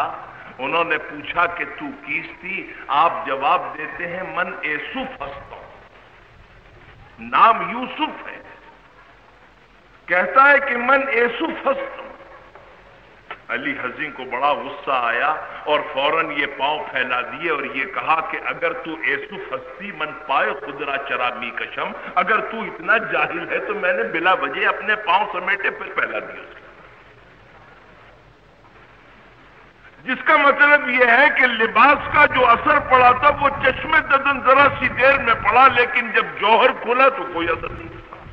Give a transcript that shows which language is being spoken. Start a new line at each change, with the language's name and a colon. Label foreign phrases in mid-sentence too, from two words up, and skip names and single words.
Urdu: انہوں نے پوچھا کہ
Persian: تو کیس تھی،
Urdu: آپ جواب دیتے ہیں
Persian: من یوسف ہستوں،
Urdu: نام یوسف ہے، کہتا ہے کہ
Persian: من یوسف ہستوں۔
Urdu: علی حزین کو بڑا غصہ آیا اور فوراً یہ پاؤں پھیلا دیے اور یہ کہا کہ
Persian: اگر تو یوسف ہستی من پائے خدرا چرا می کشم،
Urdu: اگر تو اتنا جاہل ہے تو میں نے بلا وجہ اپنے پاؤں سمیٹے پھر پھیلا دیے اس کو۔ جس کا مطلب یہ ہے کہ لباس کا جو اثر پڑا تھا وہ چشمے ددن ذرا سی دیر میں پڑا، لیکن جب جوہر کھلا تو کوئی اثر نہیں تھا۔